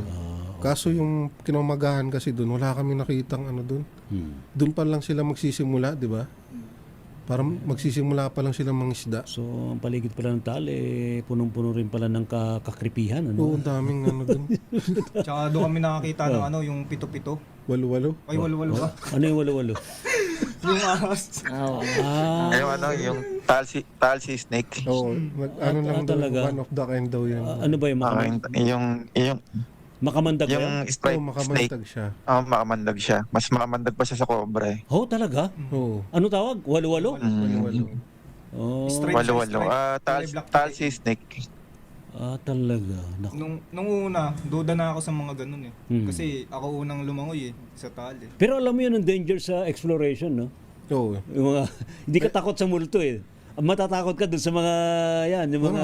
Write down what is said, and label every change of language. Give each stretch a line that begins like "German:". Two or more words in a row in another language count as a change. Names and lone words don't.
Filipino: Kaso yung kinamagahan kasi doon, wala kami nakitang doon. Doon pa lang sila magsisimula, di ba? Parang magsisimula pa lang sila mangisda. So, ang paligid pala ng tal, punong-puno rin pala ng kakripihan. Oo, Ano? daming doon. Tsaka doon kami nakakita ng yung pito-pito. Walo-walo. Ay, walo-walo ba? Ano yung walo-walo? Yung ahas. Oo. Yung talsi snake. Oo, lang daw, talaga?
English: one of the kind daw yan.
Filipino: Ano ba yung Yung makamandag ba yan? yung Oo,
English: striped snake.
Filipino: makamandag siya. Makamandag siya. Mas makamandag pa siya sa cobra eh. Oh, talaga? Oo. Ano tawag? Walo-walo? Walo-walo. Oh. Stripe. Walo-walo. Kulay black Talsi snake. Talaga. Naku. Nung una, duda na ako sa mga ganun eh. Kasi ako unang lumangoy sa tali. Pero alam mo yun ang danger sa exploration, no? Oo. Yung mga, hindi ka takot sa multo eh. Matatakot ka dun sa mga, yung mga